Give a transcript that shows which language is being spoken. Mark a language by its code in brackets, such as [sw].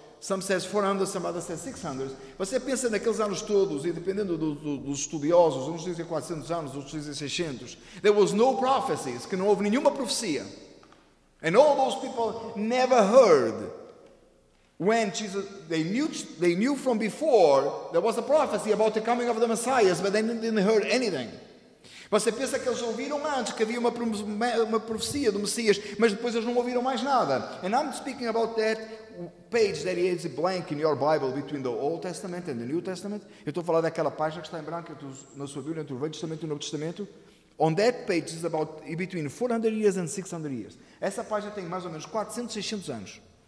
[en] Some says 400, some others says 600. [pt] Você pensa naqueles anos todos, e dependendo dos estudiosos, uns dizem 400 anos, outros dizem 600. [en] There was no prophecies, [pt] que não houve nenhuma profecia. [en] And all those people never heard when Jesus, they knew from before there was a prophecy about the coming of the Messiah, but they didn't hear anything. [pt] Você pensa que eles ouviram antes que havia uma profecia do Messias, mas depois eles não ouviram mais nada. [en] And I'm speaking about that page that is blank in your Bible between the Old Testament and the New Testament. [pt] Eu estou a falar daquela página que está em branco na sua Bíblia entre o Velho Testamento e o Novo Testamento. [en] On that page is about between 400 years and 600 years. [pt] Essa página tem mais ou menos 400, 600 anos.